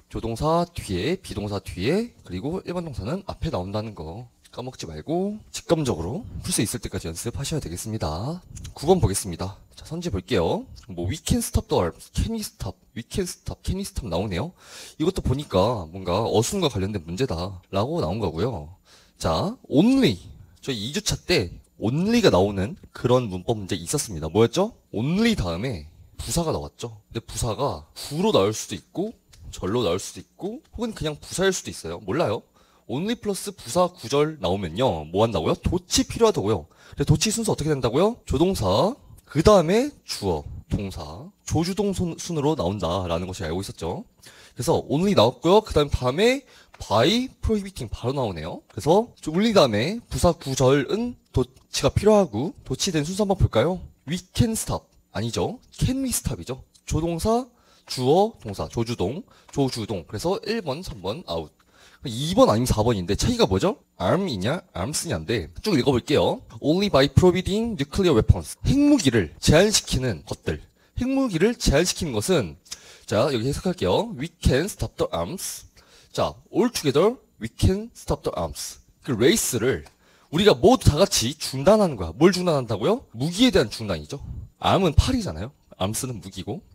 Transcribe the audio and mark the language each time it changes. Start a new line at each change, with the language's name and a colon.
Korean: 조동사 뒤에, 비동사 뒤에, 그리고 일반 동사는 앞에 나온다는 거 까먹지 말고 직감적으로 풀 수 있을 때까지 연습하셔야 되겠습니다. 9번 보겠습니다. 자, 선지 볼게요.
English: we can stop the arms, can we stop, we can stop, can we stop
Korean: 나오네요. 이것도 보니까 뭔가 어순과 관련된 문제다 라고 나온 거고요. 자, only. 저희 2주차 때 only가 나오는 그런 문법 문제 있었습니다. 뭐였죠? only 다음에 부사가 나왔죠. 근데 부사가 구로 나올 수도 있고 절로 나올 수도 있고 혹은 그냥 부사일 수도 있어요. 몰라요. only 플러스 부사 구절 나오면요 뭐 한다고요? 도치 필요하다고요. 근데 도치 순서 어떻게 된다고요? 조동사 그 다음에 주어 동사 조주동 순으로 나온다라는 것을 알고 있었죠. 그래서 only 나왔고요. 그 다음에
English: by prohibiting
Korean: 바로 나오네요. 그래서 only 다음에 부사 구절은 도치가 필요하고 도치된 순서 한번 볼까요?
English: we can stop
Korean: 아니죠.
English: can we stop
Korean: 이죠. 조동사, 주어, 동사, 조주동. 그래서 1번, 3번 아웃. 2번 아니면 4번인데 차이가 뭐죠? arm이냐, arms냐인데 쭉 읽어볼게요.
English: Only by prohibiting nuclear weapons.
Korean: 핵무기를 제한시키는 것들. 핵무기를 제한시키는 것은 자 여기 해석할게요.
English: We can stop the arms.
Korean: 자,
English: all together we can stop the arms.
Korean: 그 레이스를 우리가 모두 다 같이 중단하는 거야. 뭘 중단한다고요? 무기에 대한 중단이죠. arm은 팔이잖아요. arms는 무기고.